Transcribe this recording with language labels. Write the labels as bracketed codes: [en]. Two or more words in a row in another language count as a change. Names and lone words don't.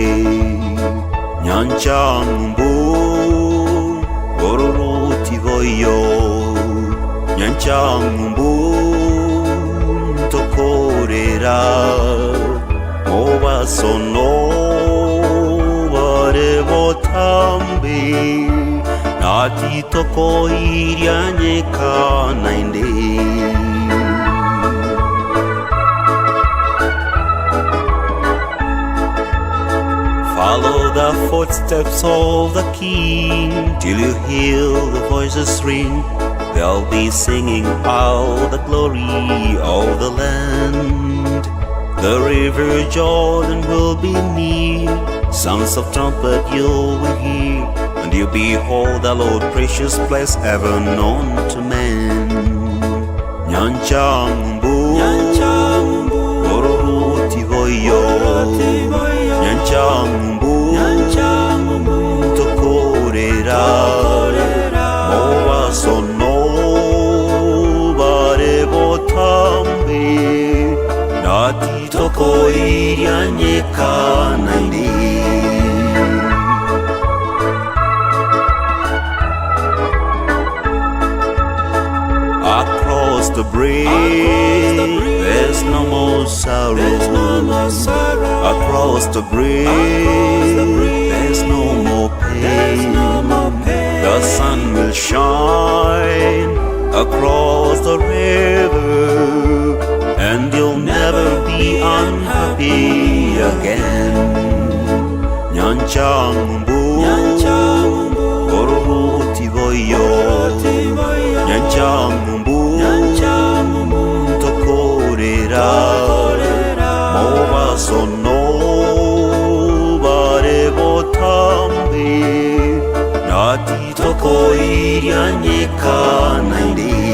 [guz] nyancha mbu oruruti voyo nyancha mbu tokorera obasono bare botambi nati toko irianyeka nainde. [en] Follow the footsteps of the King till you hear the voices ring. They'll be singing out the glory of the land. The river Jordan will be near, sounds of trumpet you will hear, and you behold the Lord, precious place ever known to man. [guz] Nyancha mbu oruruti voyo, nyancha mbu tokorera obasono bare botambi nati toko irianyeka naindi. [en] Across the bridge, there's no more sorrow. Across the bridge, there's no more pain. The sun will shine across the river, and you'll never be unhappy again. [guz] Nyancha mbu oruruti voyo, nyancha mbu tokorera mobasono bare botambi nati toko irianyeka naindi.